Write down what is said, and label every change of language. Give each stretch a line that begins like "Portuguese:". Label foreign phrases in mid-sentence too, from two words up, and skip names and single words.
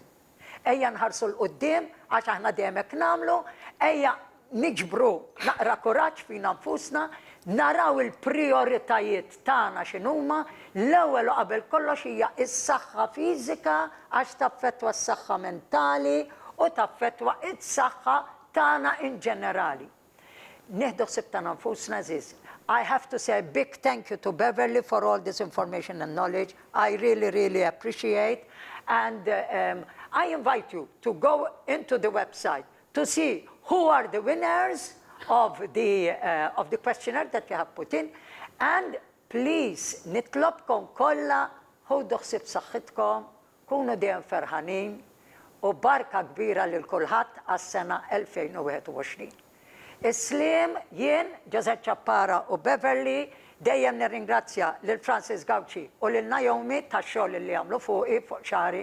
Maltese: Ejja nħarsu l-qudiem għax aħna dejjem hekk nagħmlu, ejja niġbru naqra kuraġġ fina nfusna, naraw il-prioritajiet tagħna x'inhuma, l-ewwel u qabel kollox hija s-saħħa fiżika għax taffettwa s-saħħa mentali u taffettwa s-saħħa tagħna in ġenerali. Nieħdu ħsieb tagħna nfusna żiż.
English: I have to say a big thank you to Beverly for all this information and knowledge. I really, really appreciate. And I invite you to go into the website to see who are the winners of the questionnaire that you have put in. And please,
Maltese: nitlobkom kollha ħudu ħsieb saħħitkom, kunu dejjem ferħanin u barka kbira lil kulħadd għas-sena 2021. Islim, jien, Giuseppe Ciappara u Beverly dejjem nirringrazzja lil Francis Gauci u lil Naomi tax-xogħol li għamlu fuqi fuq xari.